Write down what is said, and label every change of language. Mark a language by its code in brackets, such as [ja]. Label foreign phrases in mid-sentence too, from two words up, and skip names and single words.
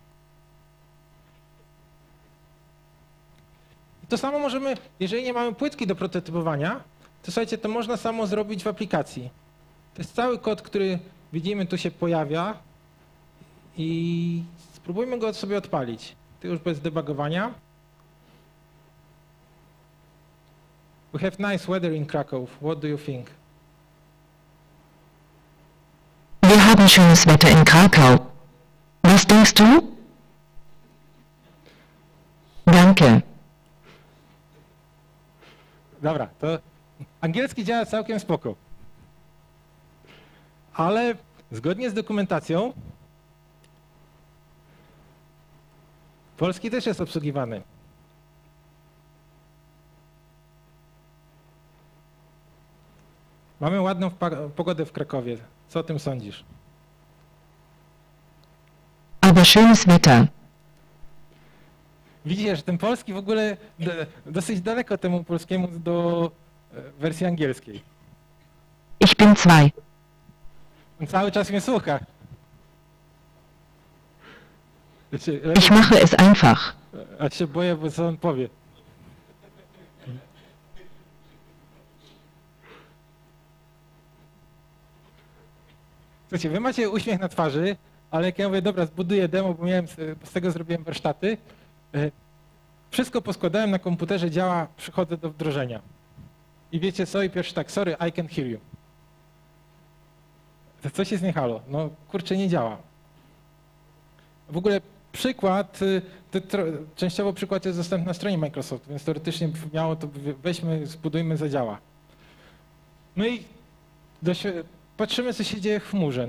[pl] I to samo możemy, jeżeli nie mamy płytki do prototypowania, to słuchajcie, to można samo zrobić w aplikacji. To jest cały kod, który widzimy, tu się pojawia i spróbujmy go sobie odpalić. To już bez debugowania. [en] We have nice weather in Krakow. What do you think? [de] Wir haben schönes Wetter in Krakau. Was denkst du? Danke. [pl] Dobra, to angielski działa całkiem spoko. Ale zgodnie z dokumentacją Polski też jest obsługiwany. Mamy ładną pogodę w Krakowie. Co o tym sądzisz? [de] Aber schönes Wetter. [pl] Widzisz, że ten polski w ogóle dosyć daleko temu polskiemu do wersji angielskiej. [de] Ich bin zwei. [pl] On cały czas mnie słucha. [de] Ich mache es einfach. [pl] A się boję, bo co on powie. Słuchajcie, wy macie uśmiech na twarzy, ale jak ja mówię, dobra, zbuduję demo, bo z tego zrobiłem warsztaty, wszystko poskładałem na komputerze, działa, przychodzę do wdrożenia. I wiecie co? I pierwszy tak, [en] sorry, I can't hear you. [pl] To coś jest nie halo. No kurczę, nie działa. W ogóle przykład, częściowo przykład jest dostępny na stronie Microsoft, więc teoretycznie miało to, weźmy, zbudujmy, zadziała. No i patrzymy, co się dzieje w chmurze.